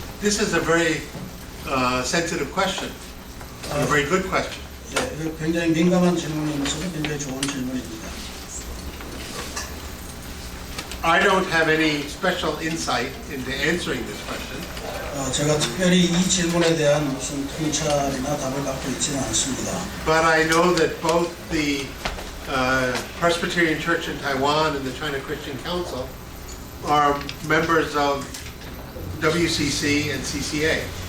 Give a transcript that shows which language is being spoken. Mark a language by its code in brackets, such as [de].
[en] This is a very sensitive question, and a very good question. [ko] 예, 이거 굉장히 민감한 질문이면서 굉장히 좋은 질문입니다. [en] I don't have any special insight into answering this question. [ko] 제가 특별히 이 질문에 대한 무슨 통찰이나 답을 갖고 있지는 않습니다. [en] But I know that both the Presbyterian Church in Taiwan and the China Christian Council are members of WCC and CCA.